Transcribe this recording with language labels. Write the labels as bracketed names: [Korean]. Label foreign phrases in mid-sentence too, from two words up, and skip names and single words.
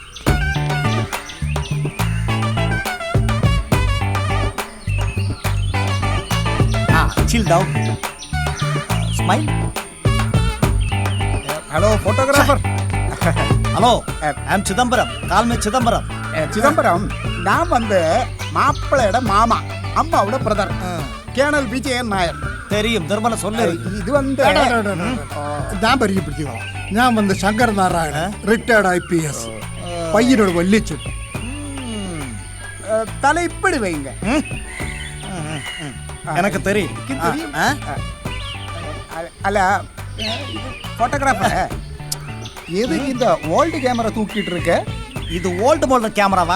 [English] Chill down. Smile. Hello, photographer. Hello, I'm Chidambaram. Call me Chidambaram. Chidambaram, [Tamil] நான் வந்து மாப்பிள்ளையோட மாமா, அம்மாவோட பிரதர், கேர்னல் விஜயன் நாயர். தெரியும், தர்மல சொல்லு. இது வந்து [Malayalam] ഞാൻ പരിചയപ്പെടുത്തിക്കോളാം. ഞാൻ വന്ന് ശങ്കർ നാരായണൻ, റിട്ടയർഡ് IPS, പയ്യനോട് വല്ലിച്ചു. [Tamil] தலை இப்படி வைங்க. எனக்கு தெரியும். அல்ல போட்டோகிராஃபர் எதுக்கு இந்த [English] old camera [Tamil] தூக்கிட்டு இருக்க? இது [English] old model [Tamil] கேமராவா?